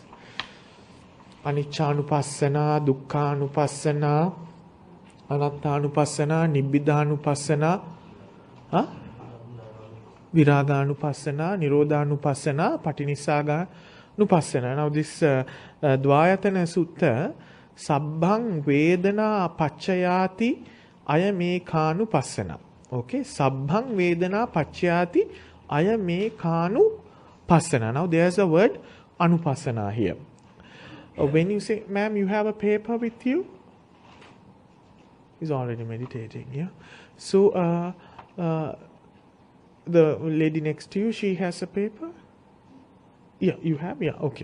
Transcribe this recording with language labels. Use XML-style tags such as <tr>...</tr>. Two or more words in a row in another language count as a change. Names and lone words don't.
<pi>Aniccanupassana, Dukkhanupassana, Anattanupassana, Nibbidhanupassana, Viraganupassana, Nirodhanupassana, Patinissaganupassana.</pi> <en>Now this</en> <pi>Dvayatana Sutta, Sabbhang Vedana Pacchayati Ayamekanupassana. Okay, Sabbhang Vedana Pacchayati Ayamekanupassana.</pi> <en>Now there's a word Anupassana here. When you say, ma'am, you have a paper with you? He's already meditating, yeah? So, the lady next to you, she has a paper? Yeah, you have? Yeah, okay.</en>